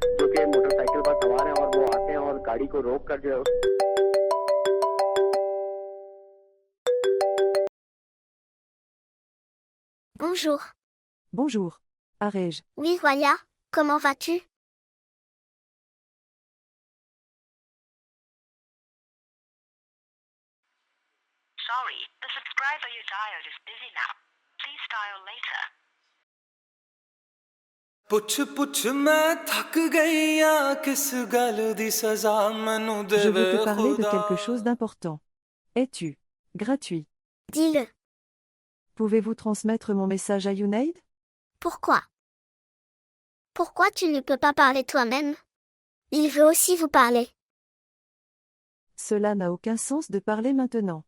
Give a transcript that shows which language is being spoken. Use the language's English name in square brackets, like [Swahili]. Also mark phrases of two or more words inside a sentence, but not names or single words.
[Hindi] के मोटरसाइकिल पर सवार हैं और वो आते हैं और गाड़ी को रोक कर जो है [French] Bonjour. Bonjour. Arège. Oui, Roya, comment vas-tu? [English] Sorry, the subscriber you dialed is busy now. Please dial later. [Punjabi] ਪੁੱਛ ਪੁੱਛ ਮੈਂ ਥੱਕ ਗਈਆਂ ਕਿਸ ਗੱਲ ਦੀ ਸਜ਼ਾ ਮੈਨੂੰ [French] Je veux ਦੇਵੇ te parler de ਖੁਦਾ quelque chose d'important. Es-tu gratuit? Dis-le. Pouvez-vous transmettre mon message à Yunaid? Pourquoi? Pourquoi tu ne peux pas parler toi-même? Il veut aussi vous parler. Cela n'a aucun sens de parler maintenant.